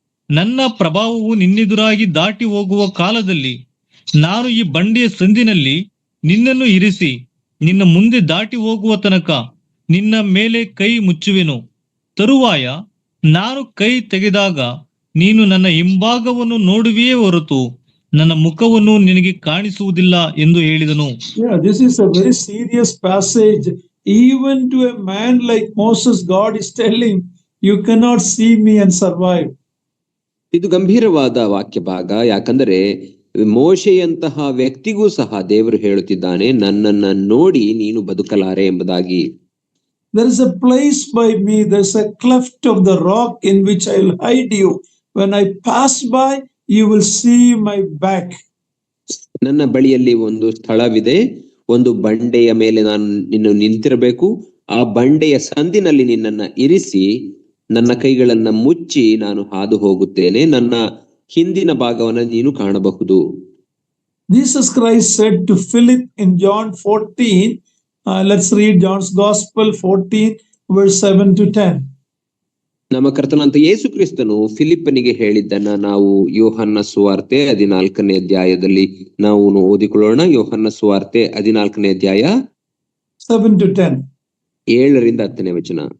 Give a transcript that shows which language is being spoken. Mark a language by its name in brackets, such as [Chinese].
[Kannada] ನನ್ನ ಪ್ರಭಾವವು ನಿನ್ನೆದುರಾಗಿ ದಾಟಿ ಹೋಗುವ ಕಾಲದಲ್ಲಿ ನಾನು ಈ ಬಂಡೆಯ ಸಂದಿನಲ್ಲಿ ನಿನ್ನನ್ನು ಇರಿಸಿ ನಿನ್ನ ಮುಂದೆ ದಾಟಿ ಹೋಗುವ ತನಕ ನಿನ್ನ ಮೇಲೆ ಕೈ ಮುಚ್ಚುವೆನು. ತರುವಾಯ ನಾನು ಕೈ ತೆಗೆದಾಗ ನೀನು ನನ್ನ ಹಿಂಭಾಗವನ್ನು ನೋಡುವೆಯೇ ಹೊರತು ನನ್ನ ಮುಖವನ್ನು ನಿನಗೆ ಕಾಣಿಸುವುದಿಲ್ಲ ಎಂದು ಹೇಳಿದನು. [English] Yeah, this is a very serious passage. Even to a man like Moses, God is telling, you cannot see me and survive. [Kannada] ಇದು ಗಂಭೀರವಾದ ವಾಕ್ಯ ಭಾಗ. ಯಾಕಂದರೆ ಮೋಶೆಯಂತಹ ವ್ಯಕ್ತಿಗೂ ಸಹ ದೇವರು ಹೇಳುತ್ತಿದ್ದಾನೆ, ನನ್ನನ್ನ ನೋಡಿ ನೀನು ಬದುಕಲಾರೆ ಎಂಬುದಾಗಿ. [English] There is a place by me, there is a cleft of the rock in which I will hide you. When I pass by, you will see my back. [Kannada] ನನ್ನ ಬಳಿಯಲ್ಲಿ ಒಂದು ಸ್ಥಳವಿದೆ, ಒಂದು ಬಂಡೆಯ ಮೇಲೆ ನಾನು ನಿನ್ನ ನಿಂತಿರಬೇಕು, ಆ ಬಂಡೆಯ ಸಂದಿನಲ್ಲಿ ನಿನ್ನನ್ನ ಇರಿಸಿ ನನ್ನ ಕೈಗಳನ್ನ ಮುಚ್ಚಿ ನಾನು ಹಾದು ಹೋಗುತ್ತೇನೆ, ನನ್ನ ಹಿಂದಿನ ಭಾಗವನ್ನ ನೀನು ಕಾಣಬಹುದು. [English] Jesus Christ said to Philip in John 14, let's read John's Gospel 14 verse 7 to 10. [Kannada] ನಮ್ಮ ಕರ್ತನಾದ ಯೇಸು ಕ್ರಿಸ್ತನು ಫಿಲಿಪ್ಪನಿಗೆ ಹೇಳಿದ್ದನ್ನ ನಾವು ಯೋಹನ್ನ ಸುವಾರ್ತೆ 14ನೇ ಅಧ್ಯಾಯದಲ್ಲಿ ನಾವು ಓದಿಕೊಳ್ಳೋಣ. ಯೋಹನ್ನ ಸುವಾರ್ತೆ 14ನೇ ಅಧ್ಯಾಯ [English] 7 to 10. [Kannada] 7ರಿಂದ 10ನೇ ವಚನ.